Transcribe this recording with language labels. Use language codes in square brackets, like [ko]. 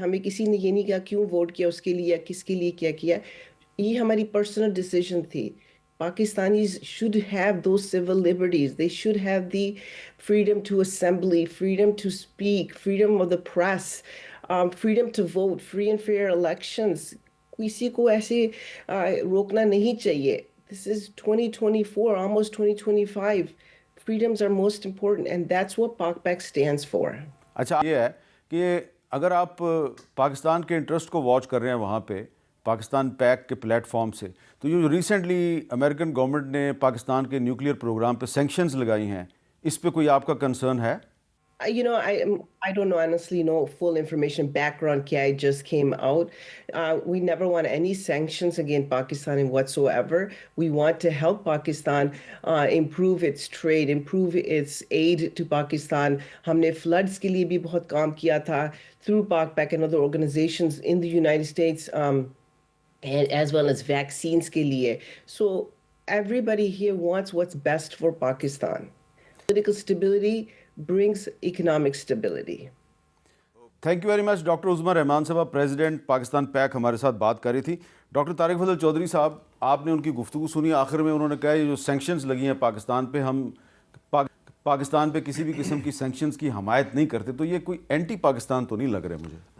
[ur] ہمیں کسی نے یہ نہیں کہا کیوں ووٹ کیا اس کے لیے، کس کے لیے کیا کیا. یہ ہماری پرسنل ڈیسیژن تھی. [en] Pakistanis should have those civil liberties. They should have the freedom to assembly, freedom to speak, freedom of the press, freedom to vote, free and fair elections. [ur] کسی کو ایسے روکنا نہیں چاہیے. [en] This is 2024, almost 2025. Freedoms are most important and that's what PAC stands for. [ur] اچھا یہ ہے کہ اگر آپ پاکستان کے انٹرسٹ کو واچ کر رہے ہیں وہاں پہ پاکستان پیک کے پلیٹ فارم سے، تو جو ریسنٹلی امریکن گورنمنٹ نے پاکستان کے نیوکلیئر پروگرام پہ سینکشنز لگائی ہیں، اس پہ کوئی آپ کا کنسرن ہے؟ [en] You know, I don't know, honestly, no full information background kya just came out. We never want any sanctions against Pakistan whatsoever. We want to help Pakistan improve its trade, improve its aid to Pakistan. [ur] Humne floods ke liye bhi bahut kaam kiya tha [en] through PAC and other organizations in the United States, as well as vaccines [ur] ke liye. [en] So everybody here wants what's best for Pakistan. Political stability brings economic stability. Thank you very much. [ur] Doctor عظمیٰ رحمان صاحبہ، president Pakistan pack, ہمارے ساتھ بات کر رہی تھی. Doctor Tariq فضل چودھری صاحب، آپ نے ان کی گفتگو سنی. آخر میں انہوں نے کہا یہ جو سینکشنز لگی ہیں پاکستان پہ، ہم پاکستان پہ کسی بھی قسم کی سینکشنز کی حمایت نہیں کرتے. تو یہ کوئی اینٹی پاکستان تو نہیں لگ رہے مجھے.